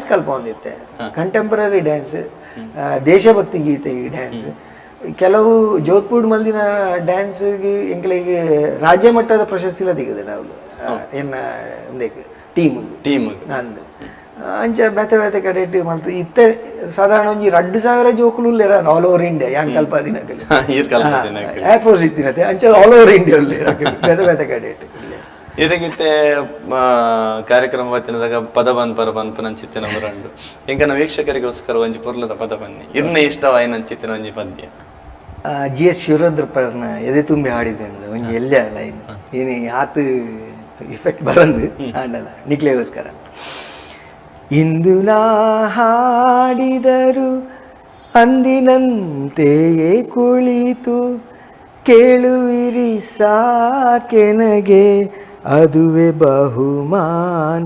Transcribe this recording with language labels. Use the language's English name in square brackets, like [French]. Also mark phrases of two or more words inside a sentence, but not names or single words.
[Tulu] ಕಲ್ಪೊಂದಿತ್ತೆ, [English] contemporary dance, [Tulu] ದೇಶಭಕ್ತಿ ಗೀತೆ ಡ್ಯಾನ್ಸ್, ಕೆಲವು ಜೋಧ್ಪುರ್ ಮಲ್ದಿನ ಡ್ಯಾನ್ಸ್ಗೆ ಎಂಕಲಿಗೆ ರಾಜ್ಯ ಮಟ್ಟದ ಪ್ರಶಸ್ತಿಲ ತೆಗೆದು ನಾವು ಎನ್ನ ಟೀಮ್ ನಂದು ಅಂಚ ಬೇತೆ ಕಡೆಟ್ ಮಲ್ತು ಇತ್ತೆ ಸಾಧಾರಣ ಒಂಜಿ 2,000 ಜೋಕುಲು [English] all over India [Tulu] ಯಾನ್ ಕಲ್ಪ ದಿನಕಲಿ ಏರ್ಫೋರ್ಸ್ ಇತ್ತಿನತೆ ಅಂಚ [English] all over India [Tulu] ಬೇತೆ ಕಡೆಟ್ ಇದಕ್ಕಿತ್ತೆ ಕಾರ್ಯಕ್ರಮ ಬತ್ತಿನದಾಗ ಪದ ಪರಬನ್ ನಂಚಿತ್ತಿನ ಬರಂಡು ಎಂಕನ ವೀಕ್ಷಕರಿಗೋಸ್ಕರ ಒಂಜಿ ಪೊರ್ಲದ ಪದ ಬನ್ನಿ ಇನ್ನ ಇಷ್ಟವಾಯಿ ನಂಚಿತ್ತಿನ ಒಂಜಿ ಪದ್ಯ. GS ಶಿವರುದ್ರಪ್ಪನ ಎದೆ ತುಂಬಿ ಹಾಡಿದ್ದೇನೆ ಒಂಜಿ ಎಲ್ಲ ಲೈನ್ ಏನೇ ಆತು ಇಫೆಕ್ಟ್ ಬರಂದು ಹಾಡಲ್ಲ ನಿಕ್ಲೆಗೋಸ್ಕರ. [Kannada] ಇಂದು ನಾ ಹಾಡಿದರು ಅಂದಿನಂತೆಯೇ ಕುಳಿತು ಕೇಳುವಿರಿ ಸಾಕೆನಗೆ ಅದುವೆ ಬಹುಮಾನ.